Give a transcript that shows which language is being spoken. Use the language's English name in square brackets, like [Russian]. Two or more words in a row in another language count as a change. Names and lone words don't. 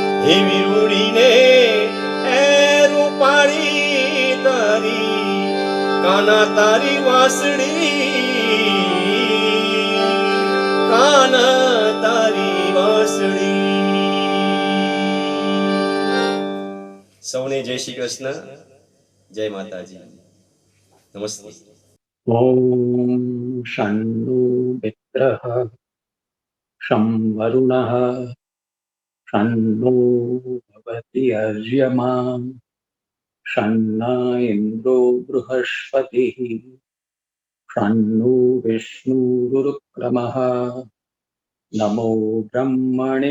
[Gujarati] એવી રૂડીને એ રૂપાળી તારી કાના તારી વાંસળી, કાના તારી વાંસળી. સૌને જય શ્રી કૃષ્ણ, જય માતાજી, નમસ્તે. [Sanskrit] ॐ शन्नो मित्रः शं वरुणः शन्नो भवति अर्यमा शन्न इन्द्रो बृहस्पतिः शन्नो विष्णुरुक्रमः नमो ब्रह्मणे